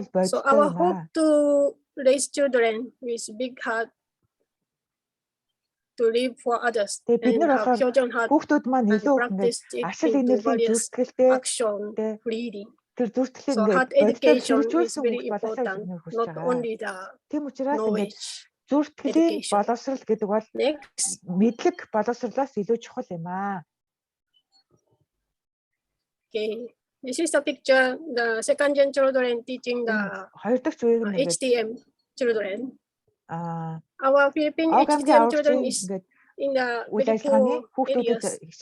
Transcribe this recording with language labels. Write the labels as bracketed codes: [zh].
[en] So our hope to raise children with big heart to live for others and have children heart and practice it into various action freely. So heart education is very important, not only the knowledge education. Next. [mn] Мэдлэг боловсруулаас илүү чухал юм аа. [en] Okay. This is a picture, the second gen children teaching the HTM children. Our Philippine HTM children is in the very poor areas.